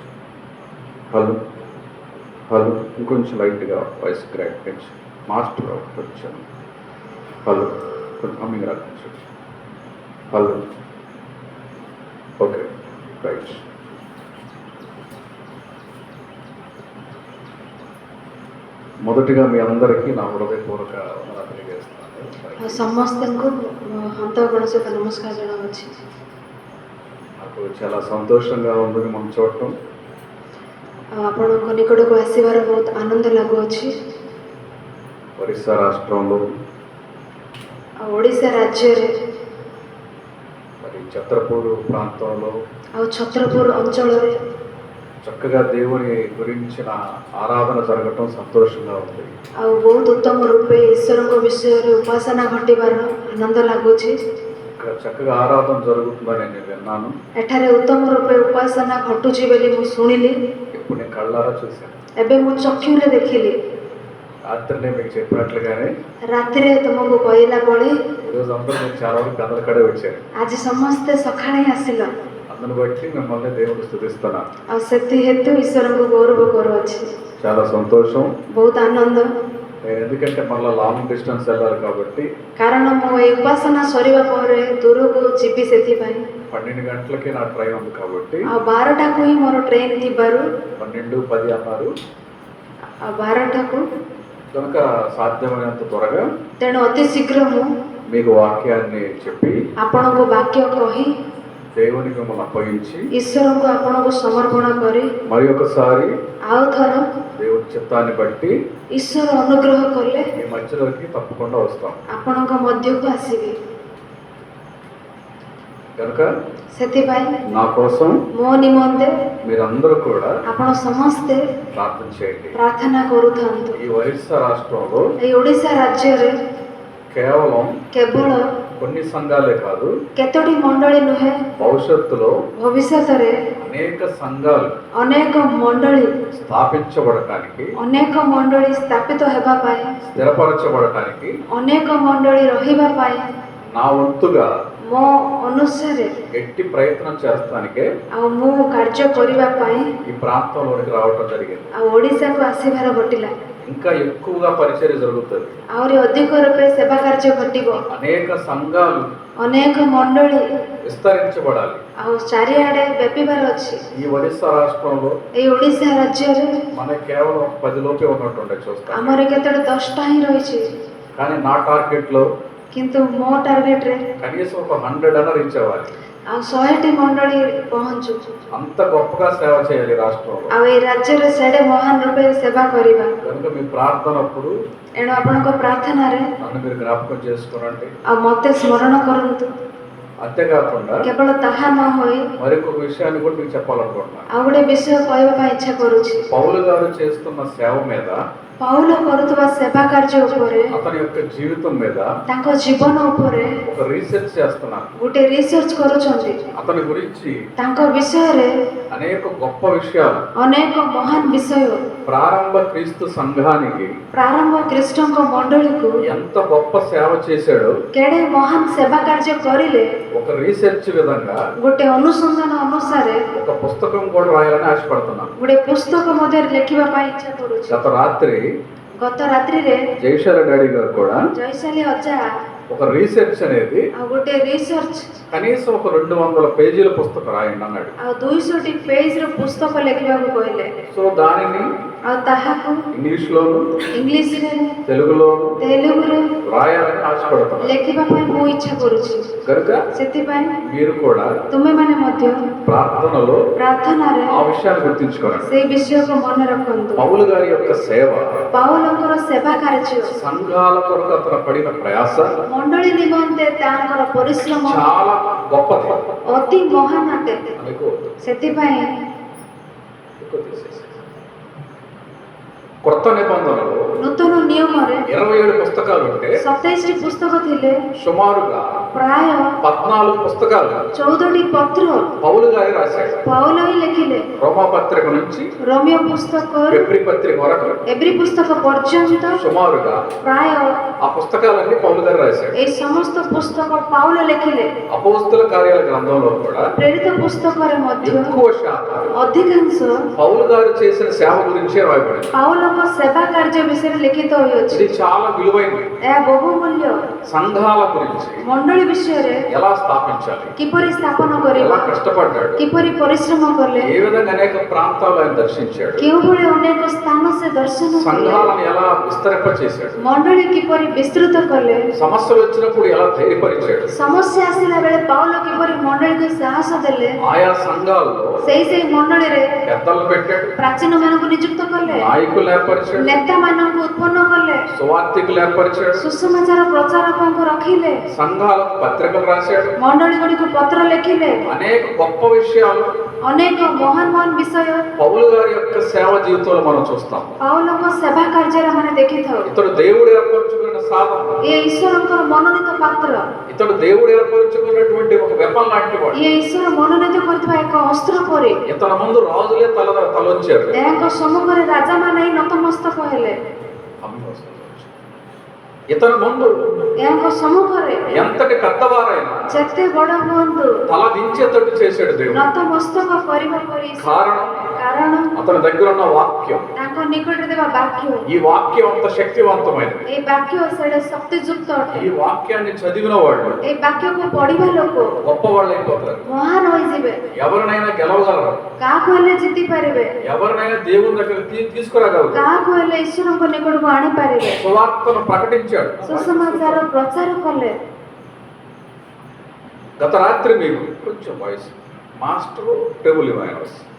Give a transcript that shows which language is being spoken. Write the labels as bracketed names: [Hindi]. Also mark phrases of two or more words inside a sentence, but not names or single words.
[English] Hello hello [Telugu] ఇంకొంచెం లైట్గా [English] voice crack [Telugu] పెంచి మాస్టర్ కొంచెం హలో కొంచెం హమ్మింగ్ రావచ్చు. [English] Hello okay right. [Telugu] మొదటిగా మీ అందరికీ నా హృదయపూర్వక వందనాలు తెలియజేస్తున్నాను. [Odia] ସମସ୍ତଙ୍କୁ ହନ୍ତଗଣ ସହିତ ନମସ୍କାର ଜଣାଉଛି. [Telugu] నాకు చాలా సంతోషంగా ఉంది మనం చూడటం. [Odia] ଆପଣଙ୍କ ନିକଟକୁ ଆସିବାର ବହୁତ ଆନନ୍ଦ ଲାଗୁଅଛି. [Telugu] ఒరిస్సా రాష్ట్రంలో [Odia] ଆଉ ଓଡ଼ିଶା ରାଜ୍ୟରେ [Telugu] మరి ఛత్రపూర్ ప్రాంతంలో [Odia] ଆଉ ଛତ୍ରପୁର ଅଞ୍ଚଳରେ [Telugu] చక్కగా దేవుని గురించిన ఆరాధన జరగటం సంతోషంగా ఉంది. [Odia] ଆଉ ବହୁତ ଉତ୍ତମ ରୂପେ ଈଶ୍ୱରଙ୍କ ବିଷୟରେ ଉପାସନା ଘଟିବାର ଆନନ୍ଦ ଲାଗୁଛି. [Telugu] ఇక్కడ చక్కగా ఆరాధన జరుగుతుందని నేను విన్నాను. [Odia] ଏଠାରେ ଉତ୍ତମ ରୂପେ ଉପାସନା ଘଟୁଛି ବୋଲି ମୁଁ ଶୁଣିଲି. [Telugu] ఇప్పుడు నేను కళ్ళారా చూశాను. [Odia] ଏବେ ମୁଁ ଚକ୍ଷୁରେ ଦେଖିଲି. [Telugu] రాత్రి మీకు చెప్పినట్లుగానే [Odia] ରାତିରେ ତୁମକୁ କହିଲା ଭଳି [Telugu] ఈరోజు అందరూ మీరు చాలా వరకు పెద్దల కడే వచ్చారు. [Odia] ଆଜି ସମସ୍ତେ ସକାଳେ ଆସିଲ. [Telugu] అందును బట్టి మిమ్మల్ని దేవుడు స్తుతిస్తున్నాను. [Odia] ଆଉ ସେଥି ହେତୁ ଈଶ୍ୱରଙ୍କୁ ଗୌରବ କରୁଅଛି. [Telugu] చాలా సంతోషం. [Odia] ବହୁତ ଆନନ୍ଦ. [Telugu] నేను ఎందుకంటే మళ్ళీ [English] long distance [Telugu] వెళ్ళాలి కాబట్టి [Odia] କାରଣ ମୁଁ ଏହି ଉପାସନା ସରିବା ପରେ ଦୂରକୁ ଯିବି, ସେଥିପାଇଁ [Telugu] 12 గంటలకి నా ట్రైన్ ఉంది కాబట్టి [Odia] ଆଉ 12ଟାକୁ ହିଁ ମୋର ଟ୍ରେନ୍ ଥିବାରୁ [Telugu] 12:10 అన్నారు. [Odia] ଆଉ 12ଟାକୁ [Telugu] కనుక సాధ్యమైనంత త్వరగా [Odia] ତେଣୁ ଅତି ଶୀଘ୍ର ମୁଁ [Telugu] మీకు వాక్యాన్ని చెప్పి [Odia] ଆପଣଙ୍କୁ ବାକ୍ୟ କହି [Telugu] దేవునికి మిమ్మల్ని అప్పగించి [Odia] ଈଶ୍ୱରଙ୍କୁ ଆପଣଙ୍କୁ ସମର୍ପଣ କରି [Telugu] మరి ఒకసారి [Odia] ଆଉ ଥର [Telugu] దేవుడి చిత్తాన్ని బట్టి [Odia] ଈଶ୍ୱର ଅନୁଗ୍ରହ କଲେ [Telugu] మీ మధ్యలోకి తప్పకుండా వస్తాం. [Odia] ଆପଣଙ୍କ ମଧ୍ୟକୁ ଆସିବି. [Telugu] కనుక [Odia] ସେଥିପାଇଁ [Telugu] నా కోసం [Odia] ମୋ ନିମନ୍ତେ [Telugu] మీరందరూ కూడా [Odia] ଆପଣ ସମସ୍ତେ [Telugu] ప్రార్థన చేయండి. [Odia] ପ୍ରାର୍ଥନା କରୁଥାନ୍ତୁ. [Telugu] ఈ ఒరిస్సా రాష్ట్రంలో [Odia] ଏଇ ଓଡ଼ିଶା ରାଜ୍ୟରେ [Telugu] కేవలం [Odia] କେବଳ [Telugu] కొన్ని సంఘాలే కాదు, [Odia] କେତୋଟି ମଣ୍ଡଳୀ ନୁହେଁ, [Telugu] భవిష్యత్తులో [Odia] ଭବିଷ୍ୟତରେ [Telugu] అనేక సంఘాలు [Odia] ଅନେକ ମଣ୍ଡଳୀ [Telugu] స్థాపించబడటానికి, [Odia] ଅନେକ ମଣ୍ଡଳୀ ସ୍ଥାପିତ ହେବା ପାଇଁ, [Telugu] స్థిరపరచబడటానికి [Odia] ଅନେକ ମଣ୍ଡଳୀ ରହିବା ପାଇଁ [Telugu] నా వంతుగా [Odia] ମୋ ଅନୁସାରେ [Telugu] గట్టి ప్రయత్నం చేస్తానికే [Odia] ଆଉ ମୁଁ କାର୍ଯ୍ୟ କରିବା ପାଇଁ [Telugu] ఈ ప్రాంతంలోనికి రావటం జరిగింది. [Odia] ଆଉ ଓଡ଼ିଶାକୁ ଆସିବାର ଘଟିଲା. [Telugu] ఇంకా ఎక్కువగా పరిచర్య జరుగుతుంది. [Odia] ଆହୁରି ଅଧିକ ରୂପେ ସେବା କାର୍ଯ୍ୟ ଘଟିବ. [Telugu] అనేక సంఘాలు [Odia] ଅନେକ ମଣ୍ଡଳୀ [Telugu] విస్తరించబడాలి. [Odia] ଆଉ ଚାରିଆଡ଼େ ବ୍ୟାପିବାର ଅଛି. [Telugu] ఈ ఒరిస్సా రాష్ట్రంలో [Odia] ଏଇ ଓଡ଼ିଶା ରାଜ୍ୟରେ [Telugu] మన కేవలం 10 లోపే ఉన్నట్టుండే చూస్తాం. [Odia] ଆମର କେତୋଟି 10ଟା ହିଁ ରହିଛି, [Telugu] కానీ నా టార్గెట్ లో [Odia] କିନ୍ତୁ ମୋ ଟାର୍ଗେଟରେ [Telugu] కనీసం ఒక 100 అన్న రీచ్ అవ్వాలి. [Odia] ଆଉ 100ଟି ମଣ୍ଡଳୀ ପହଞ୍ଚୁ. [Telugu] అంత గొప్పగా సేవ చేయాలి రాష్ట్రంలో. [Odia] ଆଉ ଏଇ ରାଜ୍ୟରେ ସେଡ଼େ ମହାନ ରୂପେ ସେବା କରିବା. [Telugu] కనుక మీ ప్రార్థన అప్పుడు [Odia] ଏଣୁ ଆପଣଙ୍କ ପ୍ରାର୍ଥନାରେ [Telugu] నన్ను మీరు జ్ఞాపకం చేసుకోనండి. [Odia] ଆଉ ମୋତେ ସ୍ମରଣ କରନ୍ତୁ. [Telugu] అంతేకాకుండా [Odia] କେବଳ ତାହା ନ ହୋଇ [Telugu] మరొక విషయాన్ని కూడా మీకు చెప్పాలనుకుంటున్నాను. [Odia] ଆଉ ଗୋଟେ ବିଷୟ କହିବା ପାଇଁ ଇଚ୍ଛା କରୁଛି. [Telugu] పౌలు గారు చేస్తున్న సేవ మీద, [Odia] ପାଉଲ କରୁଥିବା ସେବା କାର୍ଯ୍ୟ ଉପରେ, [Telugu] అతని యొక్క జీవితం మీద [Odia] ତାଙ୍କ ଜୀବନ ଉପରେ [Telugu] ఒక రీసెర్చ్ చేస్తున్నాను. [Odia] ଗୋଟେ ରିସର୍ଚ୍ଚ କରୁଛନ୍ତି. [Telugu] అతని గురించి [Odia] ତାଙ୍କ ବିଷୟରେ [Telugu] అనేక గొప్ప విషయాలు [Odia] ଅନେକ ମହାନ ବିଷୟ, [Telugu] ప్రారంభ క్రీస్తు సంఘానికి [Odia] ପ୍ରାରମ୍ଭ ଖ୍ରୀଷ୍ଟଙ୍କ ମଣ୍ଡଳୀକୁ [Telugu] ఎంత గొప్ప సేవ చేశాడో [Odia] କେଡ଼େ ମହାନ ସେବା କାର୍ଯ୍ୟ କରିଲେ [Telugu] ఒక రీసెర్చ్ విధంగా [Odia] ଗୋଟେ ଅନୁସନ୍ଧାନ ଅନୁସାରେ [Telugu] ఒక పుస్తకం కూడా రాయాలని ఆశపడుతున్నాను. [Odia] ଗୋଟେ పుస్తକ ମଧ୍ୟରେ ଲେଖିବା ପାଇଁ ଇଚ୍ଛା କରୁଛି. [Telugu] గత రాత్రి [Odia] ଗତ ରାତ୍ରିରେ [Telugu] జయశాల డాడీ గారు కూడా [Odia] ଜୟଶାଲୀ ଅଜା [Telugu] ఒక రీసెర్చ్ అనేది [Odia] ଆଉ ଗୋଟେ ରିସର୍ଚ୍ଚ [Telugu] కనీసం ఒక 200 పేజీల పుస్తకం రాయండి అన్నాడు. [Odia] ଆଉ 200ଟି ପେଜର ପୁସ୍ତକ ଲେଖିବାକୁ କହିଲେ. [Telugu] సో దానిని [Odia] ଆଉ ତାହାକୁ [Telugu] ఇంగ్లీష్లోను [Odia] ଇଂଲିଶରେ, [Telugu] తెలుగులోను [Odia] ତେଲୁଗୁରେ [Telugu] రాయాలని ఆశపడుతున్నాను. [Odia] ଲେଖିବା ପାଇଁ ମୁଁ ଇଚ୍ଛା କରୁଛି. [Telugu] కనుక [Odia] ସେଥିପାଇଁ [Telugu] మీరు కూడా [Odia] ତୁମେମାନେ ମଧ୍ୟ [Telugu] ప్రార్థనలో [Odia] ପ୍ରାର୍ଥନାରେ [Telugu] ఆ విషయాన్ని గుర్తించుకోండి. [Odia] ସେଇ ବିଷୟକୁ ମନେ ରଖନ୍ତୁ. [Telugu] పౌలు గారి యొక్క సేవ, [Odia] ପାଉଲଙ୍କର ସେବା କାର୍ଯ୍ୟ, [Telugu] సంఘాల కొరకు అతను పడిన ప్రయాస [Odia] ମଣ୍ଡଳୀ ନିମନ୍ତେ ତାଙ୍କର ପରିଶ୍ରମ [Telugu] చాలా గొప్పది. [Odia] ଅତି ମହାନ ଅଟେ. [Telugu] మీకు [Odia] ସେଥିପାଇଁ [Telugu] ఎక్కువ తీసేసి. కొత్త నిబంధనలో [Odia] ନୂତନ ନିୟମରେ [Telugu] 27 పుస్తకాలు ఉంటే [Odia] 27ଟି ପୁସ୍ତକ ଥିଲେ, [Telugu] సుమారుగా [Odia] ପ୍ରାୟ [Telugu] 14 పుస్తకాలు [Odia] 14ଟି ପତ୍ର [Telugu] పౌలు గారు రాశాడు. [Odia] ପାଉଲ ହିଁ ଲେଖିଲେ. [Telugu] రోమా పత్రిక నుంచి [Odia] ରୋମିଓ పుస్తକ, [Telugu] ఫిబ్రి పత్రిక వరకు [Odia] ଏବ୍ରି పుస్తକ ପର୍ଯ୍ୟନ୍ତ [Telugu] సుమారుగా [Odia] ପ୍ରାୟ [Telugu] ఆ పుస్తకాలన్నీ పౌలు గారు రాశాడు. [Odia] এই ସମସ୍ତ ପୁସ୍ତକ ପାଉଲ ଲେଖିଲେ. [Telugu] అపోస్తల కార్యాల గ్రంథంలో కూడా [Odia] ପ୍ରେରିତ ପୁସ୍ତକରେ ମଧ୍ୟ [Telugu] ఎక్కువ శాతం [Odia] ଅଧିକାଂଶ [Telugu] పౌలు గారు చేసిన సేవ గురించే రాయబడింది. [Odia] ପାଉଲଙ୍କ ସେବା କାର୍ଯ୍ୟ ବିଷୟରେ ଲିଖିତ ହୋଇଅଛି. [Telugu] ఇది చాలా విలువైనది. [Odia] ଏହା ବହୁମୂଲ୍ୟ. [Telugu] సంఘాల గురించి [Odia] ମଣ୍ଡଳୀ ବିଷୟରେ [Telugu] ఎలా స్థాపించాలి, [Odia] କିପରି ସ୍ଥାପନ [Telugu] ఎలా [Odia] କରିବା, [Telugu] కష్టపడ్డాడు, [Odia] କିପରି ପରିଶ୍ରମ କଲେ, [Telugu] ఏ విధంగా అనేక ప్రాంతాలు ఆయన దర్శించాడు, [Odia] କେଉଁଭଳି ଅନେକ ସ୍ଥାନ ସେ ଦର୍ଶନ କଲେ, [Telugu] సంఘాలను ఎలా విస్తరింప చేశాడు, [Odia] ମଣ୍ଡଳୀ କିପରି ବିସ୍ତୃତ କଲେ, [Telugu] సమస్యలు వచ్చినప్పుడు ఎలా ధైర్యపరిచాడు, [Odia] ସମସ୍ୟା ଆସିଲା ବେଳେ ପାଉଲ କିପରି ମଣ୍ଡଳୀକୁ ସାହସ ଦେଲେ, [Telugu] ఆయా సంఘాల్లో [Odia] ସେଇ ମଣ୍ଡଳୀରେ [Telugu] పెద్దలు పెట్టాడు, [Odia] ପ୍ରାଚୀନ ମାନଙ୍କୁ ନିଯୁକ୍ତ କଲେ, [Telugu] నాయకులు ఏర్పరిచాడు, [Odia] ନେତା ମାନଙ୍କୁ ଉତ୍ପନ୍ନ କଲେ, [Telugu] సువార్థికులు ఏర్పరిచాడు, [Odia] ସୁସମାଚାର ପ୍ରଚାରକଙ୍କୁ ରଖିଲେ, [Telugu] సంఘాలకు పత్రికలు రాశాడు. [Odia] ମଣ୍ଡଳୀ ଗୁଡ଼ିକୁ పତ୍ର ଲେଖିଲେ. [Telugu] అనేక గొప్ప విషయాలు [Odia] ଅନେକ ମହାନ ମହାନ ବିଷୟ [Telugu] పౌలు గారి యొక్క సేవ జీవితంలో మనం చూస్తాం. [Odia] ପାଉଲଙ୍କ ସେବା କାର୍ଯ୍ୟରେ ଆମେ ଦେଖିଥାଉ. [Telugu] ఇతడు దేవుడు ఏర్పరచుకున్న సాధన, [Odia] ଏ ଈଶ୍ୱରଙ୍କର ମନୋନୀତ ପାତ୍ର, [Telugu] ఇతడు దేవుడు ఏర్పరచుకున్నటువంటి ఒక వెపన్ లాంటి వాడు. [Odia] ଏ ଈଶ୍ୱର ମନୋନୀତ କରିଥିବା ଏକ ଅସ୍ତ୍ର ପରି. [Telugu] ఇతని ముందు రాజులే తలొచ్చారు. [Odia] ଏହାଙ୍କ ସମ୍ମୁଖରେ ରାଜାମାନେ ହିଁ ନତମସ୍ତକ ହେଲେ. [Telugu] ఇతని ముందు [Odia] ଏହାଙ୍କ ସମ୍ମୁଖରେ [Telugu] ఎంతటి పెద్దవారైనా [Odia] ଯେତେ ବଡ଼ ହୁଅନ୍ତୁ [Telugu] తల దించేటట్టు చేశాడు దేవుడు. [Odia] ନତମସ୍ତକ କରିବା ପରି. [Telugu] కారణం [Odia] କାରଣ [Telugu] అతని దగ్గర ఉన్న వాక్యం, [Odia] ତାଙ୍କ ନିକଟରେ ଥିବା ବାକ୍ୟ, [Telugu] ఈ వాక్యం అంత శక్తివంతమైనది. [Odia] ଏଇ ବାକ୍ୟ ସେଇଟା ଶକ୍ତିଯୁକ୍ତ ଅଟେ। [Telugu] ఈ వాక్యాన్ని చదివిన వాళ్ళు [Odia] ଏଇ ବାକ୍ୟକୁ ପଢିବା ଲୋକ [Telugu] గొప్ప వాళ్ళు అయిపోతారు. [Odia] ମହାନ ହୋଇଯିବେ, [Telugu] ఎవరినైనా గెలవగలరు, [Odia] କାହାକୁ ହେଲେ ଜିତି ପାରିବେ, [Telugu] ఎవరినైనా దేవుని దగ్గర తీసుకురాగలరు. [Odia] କାହାକୁ ହେଲେ ଈଶ୍ୱରଙ୍କ ନିକଟକୁ ଆଣିପାରିବେ। [Telugu] సువార్తను ప్రకటించాడు. [Odia] ସୁସମାଚାର ପ୍ରଚାର କଲେ। [Telugu] గత రాత్రి మీకు కొంచెం [English] voice master table [Telugu] ఇవ్వాలి.